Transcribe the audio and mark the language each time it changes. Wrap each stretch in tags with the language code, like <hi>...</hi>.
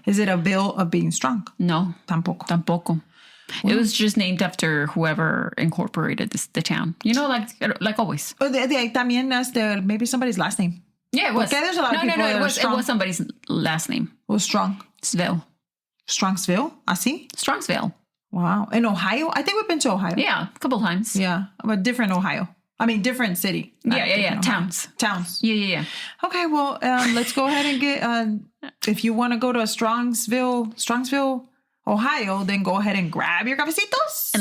<en>Is it a bill of being strong? No.</en> <es>Tampoco.</es> <en>Well, it was just named after whoever incorporated the town. You know, like always.</en> <es>También</es> <en>maybe somebody's last name. Yeah, it was. Okay, there's a lot of people that are strong. It was somebody's last name. It was strong. Sville. Strongsville?</en> <es>Así?</es> <en>Strongsville. Wow. In Ohio? I think we've been to Ohio. Yeah, a couple times. Yeah, but different Ohio. I mean, different city. Yeah. Towns. Yeah. Okay, well, let's go ahead and get, if you want to go to Strongsville, Ohio, then go ahead and grab your cafecitos.</en>